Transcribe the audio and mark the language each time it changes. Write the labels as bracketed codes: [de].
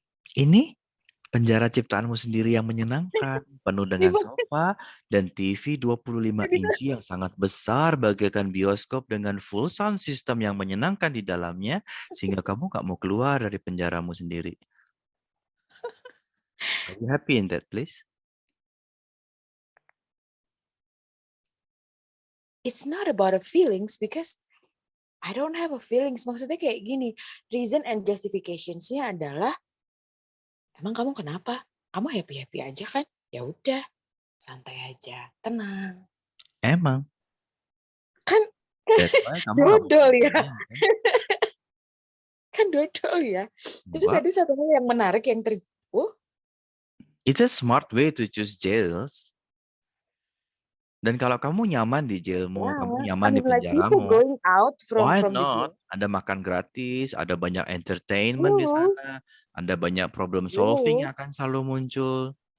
[id] Ini penjara ciptaanmu sendiri yang menyenangkan, penuh dengan sofa dan TV 25 inci yang sangat besar bagaikan bioskop dengan full sound system yang menyenangkan di dalamnya, sehingga kamu nggak mau keluar dari penjaramu sendiri. [en] Are you happy in that place? It's not about a feelings because I don't have a feelings. [id] Maksudnya kayak gini, [en] reason and justification- [id] nya adalah, emang kamu kenapa? Kamu happy-happy aja kan? Ya udah, santai aja, tenang. Emang. Kan dodol ya. Kan dodol ya. Terus ada satu hal yang menarik yang [en] It's a smart way to choose jails. [id] Dan kalau kamu nyaman di jailmu, kamu nyaman di penjaramu, [en] why not? [id] Ada makan gratis, ada banyak entertainment di sana, ada banyak problem solving yang akan selalu muncul.